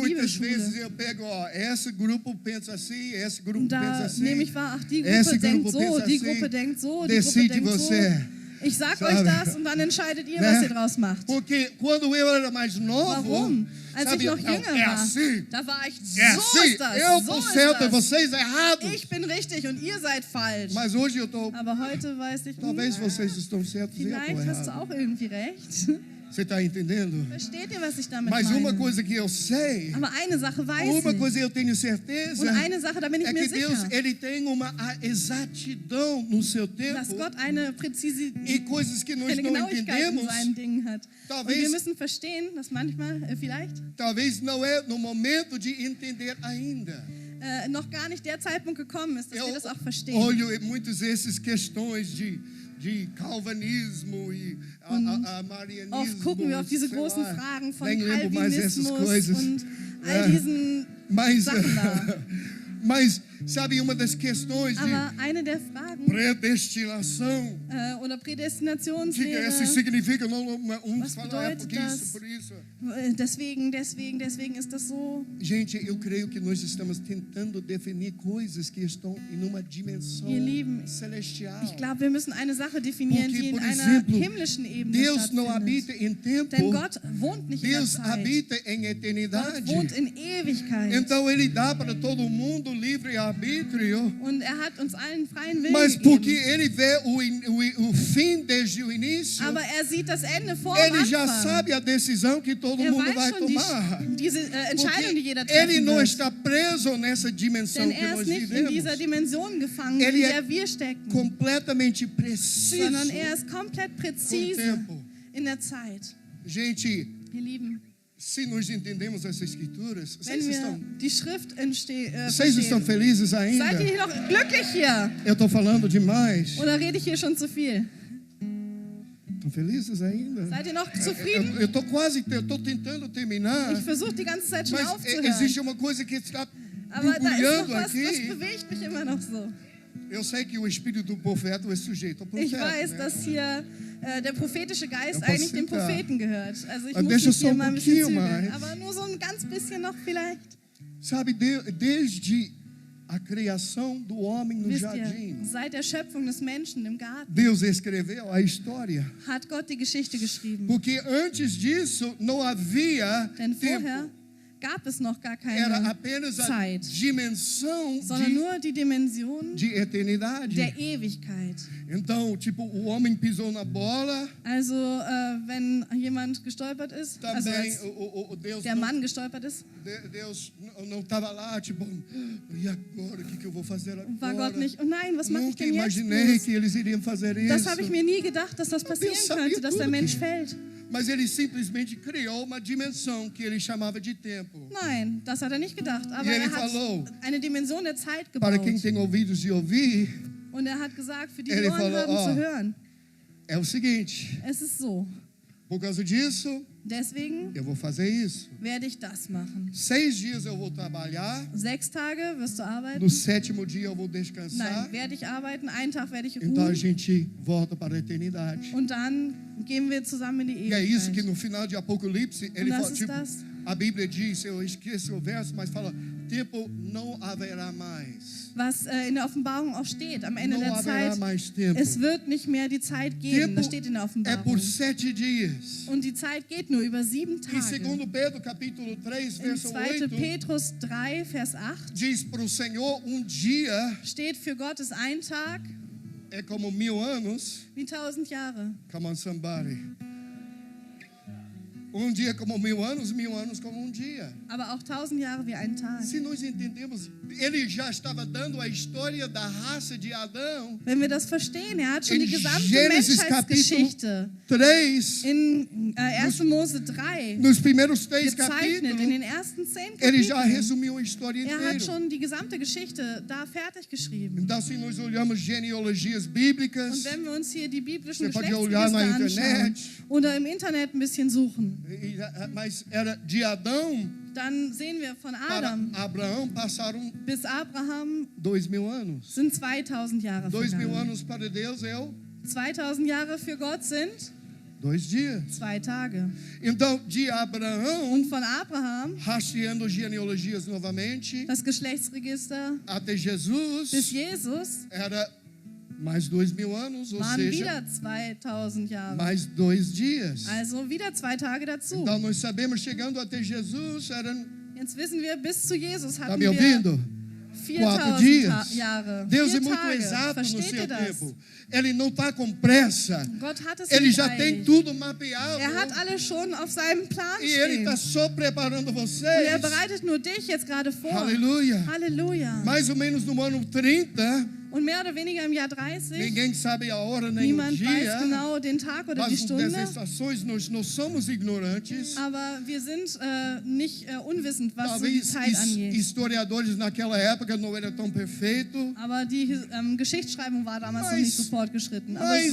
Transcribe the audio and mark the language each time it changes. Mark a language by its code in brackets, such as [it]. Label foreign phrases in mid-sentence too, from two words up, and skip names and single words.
[pt] muitas vezes [de] Bibelschule, eu pego, esse grupo pensa assim, esse grupo pensa da [pt] assim. [de] nehme ich wahr, ach, die [pt] Esse [de] Gruppe denkt [pt] grupo [de] so, [pt] pensa [de] die [pt] assim. [de] Gruppe denkt so, die Gruppe [pt] Decide [de] denkt [pt] você. [de] so. Ich sag [pt] Sabe? [de] euch das und dann entscheidet ihr, [pt] Né? [de] was ihr draus macht. [pt] Porque quando eu era mais novo, [de] Warum? Als [pt] sabe, [de] ich noch [pt] não, [de] jünger [pt] é [de] war, [pt] assim. [de] da war ich, [pt] É [de] so [pt] assim, [de] ist das, [pt] eu [de] so [pt] tô [de] ist [pt] certo e [de] das. [pt] vocês errados. [de] Ich bin richtig und ihr seid falsch. [pt] Mas hoje eu tô, [de] Aber heute weiß ich, [pt] talvez vocês estão certos e eu tô [de] vielleicht hast du [pt] errado. [de] auch irgendwie recht. [pt] Você está entendendo? [de] Versteht ihr, was ich damit [pt] Mas uma [de] meine? [pt] coisa que eu sei, [de] Aber eine Sache weiß [pt] uma [de] ich. [pt] coisa eu tenho certeza, [de] Und eine Sache, da bin ich [pt] é [de] mir [pt] que Deus [de] sicher, [pt] ele tem uma exatidão no seu [de] dass [pt] tempo [de] Gott eine Präzise, [pt] e coisas que nós [de] eine [pt] não [de] Genauigkeit in [pt] entendemos. [de] seinen Dingen hat. Und [pt] Talvez- [de] wir müssen verstehen, dass manchmal, vielleicht, [pt] Talvez não é no momento de entender ainda. [de] noch gar nicht der Zeitpunkt gekommen ist, dass wir das auch verstehen. [pt] olho muitas dessas questões de calvinismo e marianismo. [de] Oft gucken wir auf diese [pt] sei [de] großen [pt] lá, [de] Fragen von [pt] nem lembro mais essas [de] Calvinismus [pt] coisas. [de] und all diesen [pt] Mas, [de] Sachen da. [pt] mas sabe, uma das questões de [de] Aber eine der Fragen [pt] predestinação, [de] oder [pt] o que [de] Prädestinationslehre, [pt] isso significa? Não, [de] uns Was [pt] falam, [de] bedeutet [pt] porque [de] das? [pt] isso, por isso. [de] deswegen ist das so. [pt] Gente, eu creio que nós estamos tentando definir coisas que estão em uma dimensão [de] Ihr Lieben, [pt] celestial. [de] Ich glaube, wir müssen eine Sache definieren, [pt] Porque, [de] die in [pt] por [de] einer [pt] exemplo, [de] himmlischen Ebene [pt] Deus não [de] stattfindet. [pt] habita em tempo, [de] Denn Gott wohnt nicht in der [pt] Deus [de] Zeit. [pt] habita em [de] Gott [pt] eternidade. [de] wohnt in Ewigkeit. [pt] Então Ele dá para todo mundo livre arbítrio, [de] Und er hat uns allen freien Willen [pt] mas porque [de] gegeben. [pt] Ele vê o fim desde o início, [de] Aber er sieht das Ende vor dem [pt] Ele já [de] Anfang. [pt] sabe a decisão que todo [de] Er [pt] mundo vai [de] weiß schon [pt] tomar. [de] diese Entscheidung, die [pt] Porque [de] jeder [pt] Ele [de] treffen [pt] não [de] wird. [pt] está preso nessa dimensão [de] Denn [pt] que [de] er [pt] nós [de] ist nicht in dieser [pt] vivemos. [de] Dimension gefangen, [pt] Ele [de] in [pt] é [de] der wir stecken, [pt] completamente preciso [de] sondern er ist komplett [pt] com o [de] präzise [pt] tempo. [de] in der Zeit. [pt] Gente, [de] Ihr Lieben, [pt] se nós entendemos essas escrituras, [de] wenn wir die Schrift [pt] vocês estão [de] verstehen, [pt] felizes ainda? [de] seid ihr noch glücklich hier? [pt] Eu estou falando demais. [de] Oder rede ich hier schon zu viel? [pt] Estão felizes ainda? [de] Seid ihr noch zufrieden? [pt] Eu estou tentando terminar, [de] Ich versuche die ganze Zeit schon [pt] mas [de] aufzuhören. [pt] existe uma coisa que está [de] Aber da ist noch [pt] borbulhando [de] was, das [pt] aqui. [de] bewegt mich immer noch so. [pt] Eu sei que o espírito do profeta é sujeito ao [de] Ich [pt] profeta. [de] weiß, [pt] né? [de] dass hier der prophetische Geist [pt] Eu posso [de] eigentlich dem [pt] sentar. [de] Propheten gehört. Also ich Aber muss [pt] deixa [de] mich [pt] só [de] hier mal ein bisschen [pt] pouquinho [de] zügeln. [pt] mais. [de] Aber nur so ein ganz bisschen noch vielleicht. [pt] Sabe, desde a criação do homem no [de] Wisst [pt] jardim, [de] ihr, seit der Schöpfung des Menschen im Garten [pt] Deus escreveu a história. [de] hat Gott die Geschichte geschrieben. [pt] Porque antes disso não havia [de] Denn [pt] tempo. [de] vorher gab es noch gar [pt] Era [de] keine [pt] apenas a [de] Zeit, [pt] dimensão [de] sondern nur die Dimension [pt] de eternidade. [de] der Ewigkeit. [pt] Então, tipo, o homem pisou na bola, [de] Also, wenn jemand gestolpert ist, also [pt] também [de] als [pt] o Deus [de] der Mann gestolpert ist, [pt] Deus não estava lá, tipo, e agora, o que eu vou fazer agora? [de] war Gott nicht, oh nein, was mache ich [pt] Nunca [de] denn jetzt [pt] imaginei [de] bloß? [pt] que eles iriam fazer [de] Das [pt] isso. [de] habe ich mir nie gedacht, dass das passieren [pt] sabia [de] könnte, dass der [pt] tudo [de] Mensch [pt] que- [de] fällt. [pt] Mas ele simplesmente criou uma dimensão que ele chamava de tempo. [de] Nein, das hat er nicht gedacht. Aber [pt] E ele [de] er hat [pt] falou, [de] eine Dimension der Zeit [pt] Para [de] gebaut. [pt] quem tem ouvidos de ouvir, [de] Und er hat gesagt, für die [pt] Ele [de] Ohren [pt] falou, [de] haben [pt] ó, [de] zu hören. [pt] é o seguinte, [de] Es ist so. [pt] por causa disso, [de] Deswegen [pt] eu vou fazer isso. [de] werde ich das machen. [pt] 6 dias eu vou trabalhar, [de] 6 Tage wirst du arbeiten. [pt] no 7º dia eu vou descansar. [de] Nein, werde ich arbeiten. Einen Tag werde ich [pt] Então a [de] ruhen. [pt] gente volta para a eternidade. [de] Und dann gehen wir zusammen in die [pt] E é isso que [de] Ewigkeit. [pt] no final de Apocalipse ele [de] das [pt] fala, [de] ist [pt] tipo, [de] das. [pt] a Bíblia diz, eu esqueço o verso, mas fala, tempo não haverá mais. [de] Was in der Offenbarung auch steht, am Ende [pt] Não [de] der [pt] haverá [de] Zeit, [pt] mais tempo. [de] es wird nicht mehr die Zeit geben. [pt] Tempo [de] Das steht in der [pt] é [de] Offenbarung. [pt] por 7 dias. [de] Und die Zeit geht nur über 7 [pt] Em [de] Tage. [pt] 2 Pedro, capítulo 3, [de] In [pt] verso 2. 8, [de] Petrus 3, Vers 8 [pt] diz para o Senhor, dia [de] steht, für Gott ist ein Tag [pt] é como 1000 anos. [de] wie 1000 Jahre. [en] Come on, somebody. [pt] Dia como 1000 anos como dia. [de] Aber auch 1000 Jahre wie ein Tag. [pt] Se nós entendemos, ele já estava dando a história da raça de Adão. [de] Wenn wir das verstehen, er hat schon In die gesamte [pt] Gênesis [de] Menschheitsgeschichte [pt] 3, [de] in 1. Mose 3 [pt] nos primeiros 3 [de] gezeichnet, in [pt] capítulos, [de] den ersten 10 [pt] ele já [de] Kapiteln. [pt] resumiu a história [de] Er hat [pt] inteira. [de] schon die gesamte Geschichte da fertig geschrieben. [pt] Então, se nós olhamos genealogias [de] Und [pt] bíblicas, [de] wenn wir uns hier die biblischen [pt] Você pode olhar na [de] Geschlechtsregister anschauen [pt] internet. [de] oder im Internet ein bisschen suchen, [pt] mas era de Adão [de] dann sehen wir von [pt] para [de] Adam [pt] Abraão passaram [de] bis Abraham [pt] 2000 anos. [de] sind 2000 Jahre 2000 vergangen. [pt] anos para Deus é [de] 2000 Jahre für Gott sind [pt] 2 dias. [de] 2 Tage. [pt] Então, de Abraão, [de] Und von Abraham, [pt] rastreando genealogias novamente, [de] das Geschlechtsregister, [pt] até [de] bis [pt] Jesus, [de] Jesus [pt] era mais 2000 anos, ou [de] waren [pt] seja, [de] wieder 2000 Jahre. [pt] mais 2 dias. [de] Also wieder 2 Tage dazu. [pt] Então, nós sabemos, chegando até Jesus, eram, [de] Jetzt wissen wir, bis zu Jesus [pt] está [de] hatten [pt] me [de] wir [pt] ouvindo? [de] 4000 [pt] dias. [de] Jahre. [pt] Deus [de] 4 [pt] é muito [de] Tage. [pt] exato no [de] Versteht [pt] seu [de] ihr das? [pt] tempo. Ele não está com pressa. [de] Gott hat es [pt] Ele [de] nicht [pt] já tem [de] eilig. [pt] tudo mapeado. [de] Er hat alles schon auf seinem Plan [pt] E ele [de] stehen. [pt] está só preparando [de] Und er [pt] vocês. [de] bereitet nur dich jetzt gerade vor. [pt] Aleluia. [de] Halleluja. [pt] Mais ou menos no ano 30, [de] Und mehr oder weniger im Jahr 30, [pt] Ninguém sabe a hora nem o [de] niemand weiß [pt] dia. [de] genau den Tag oder die Das Stunde, [pt] estações nós não somos ignorantes. [de] aber wir sind nicht unwissend, was so die [pt] Talvez [de] Zeit angeht. [pt] historiadores naquela época não era tão perfeito. [de] Aber die Geschichtsschreibung war damals noch [pt] Mas- [de] nicht so fortgeschritten. Aber [pt] Mais